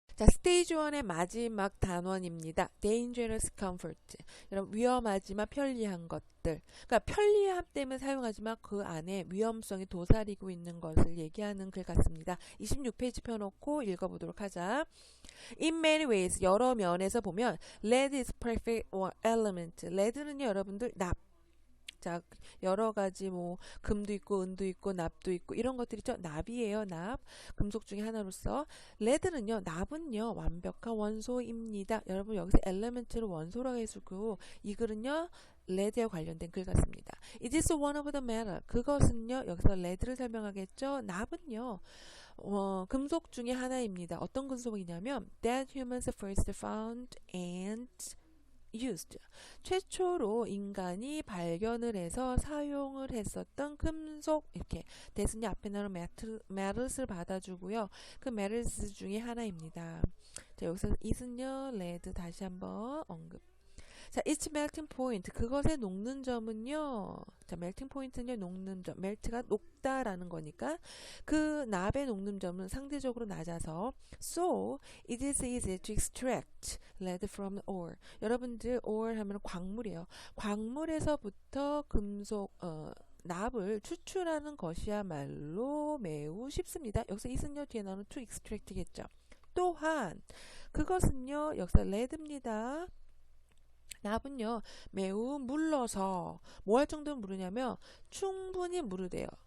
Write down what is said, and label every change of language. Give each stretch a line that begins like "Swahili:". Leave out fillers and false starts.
Korean: 자, 스테이지 1의 마지막 단원입니다.
English: dangerous comfort.
Korean: 여러분, 위험하지만 편리한 것들. 그러니까 편리함 때문에 사용하지만 그 안에 위험성이 도사리고 있는 것을 얘기하는 글 같습니다. 26페이지 펴놓고 읽어보도록 하자.
English: In many ways,
Korean: 여러 면에서 보면
English: lead is perfect element.
Korean: lead는요, 여러분들 납. 자, 여러 가지 뭐 금도 있고 은도 있고 납도 있고 이런 것들 있죠. 납이에요. 납. 금속 중에 하나로서 레드는요. 납은요. 완벽한 원소입니다. 여러분 여기서 엘레멘트를 원소라고 해주고 이 글은요. 레드에 관련된 글 같습니다.
English: It is one of the metal.
Korean: 그것은요. 여기서 레드를 설명하겠죠. 납은요. 금속 중에 하나입니다. 어떤 금속이냐면
English: that humans first found and used.
Korean: 최초로 인간이 발견을 해서 사용을 했었던 금속 이렇게 대순이 앞에 나오는 metals 받아주고요. 그 metals 중에 하나입니다. 자, 여기서 is는요. lead 다시 한번 언급. 자,
English: its melting point.
Korean: 그것의 녹는 점은요. 자, melting point는요. 녹는 점. melt가 녹다라는 거니까 그 납의 녹는 점은 상대적으로 낮아서
English: so it is easy to extract lead from ore.
Korean: 여러분들 ore 하면 광물이에요. 광물에서부터 금속 납을 추출하는 것이야말로 매우 쉽습니다. 여기서 is는요. 뒤에 나오는 to extract겠죠. 또한 그것은요. 여기서 lead입니다. 납은요 매우 물러서 뭐 할 정도로 무르냐면 충분히 무르대요.